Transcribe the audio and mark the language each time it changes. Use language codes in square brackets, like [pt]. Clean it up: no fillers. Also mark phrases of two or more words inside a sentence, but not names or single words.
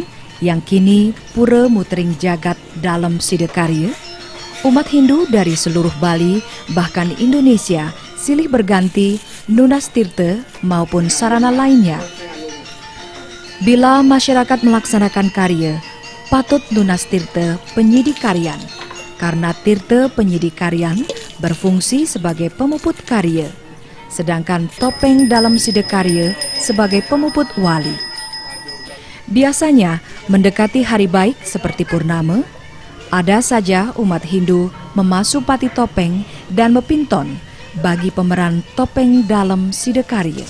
[id] yang kini Pura Mutering Jagat Dalam Sidakarya, umat Hindu dari seluruh Bali, bahkan Indonesia, silih berganti [ban] nunas tirta [id] maupun sarana lainnya. Bila masyarakat melaksanakan karya, patut [ban] nunas tirta [id] penyidikarian, karena tirta penyidikarian berfungsi sebagai [ban] pemuput karya, [id] sedangkan topeng dalam sidakarya sebagai [ban] pemuput wali. [id] Biasanya mendekati hari baik seperti purnama, ada saja umat Hindu memasuk pati topeng dan mepinton bagi pemeran topeng dalam sidakarya.